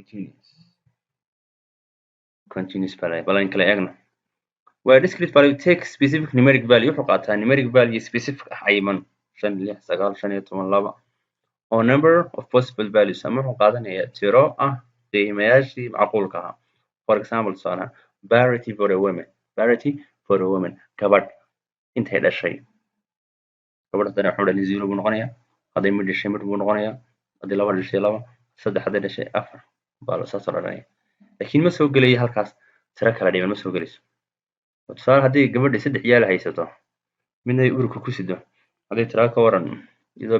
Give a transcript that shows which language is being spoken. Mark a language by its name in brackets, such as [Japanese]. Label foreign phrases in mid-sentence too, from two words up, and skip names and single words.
[English] continuous value [Somali] bal aan kala eegno waa [English] discrete value take specific numeric value [Somali] wuxuu qaataa [English] numeric value specific [Somali] ah cayiman [English] 5 6 9 15 2 or number of possible values [Somali] ama wuxuu qaadanayaa tiro ah qiimayaashii macquulka ahaa [English] for example tusaale parity for a woman [Somali] gabadh intay dhashay gabadh haddana wuxuu dhalay 0 buu noqonayaa hadday mid dhashay mid buu noqonayaa haddii laba dhashay 2 saddex hadday dhashay 4 baa la saas odhanaya laakiin ma soo gelaya halkaas tiro kala dhiman ma soo gelayso tusaale haddii gabadha 3 ciyaal haysato midna ay urka ku sido hadday tiraa ka waran iyadoo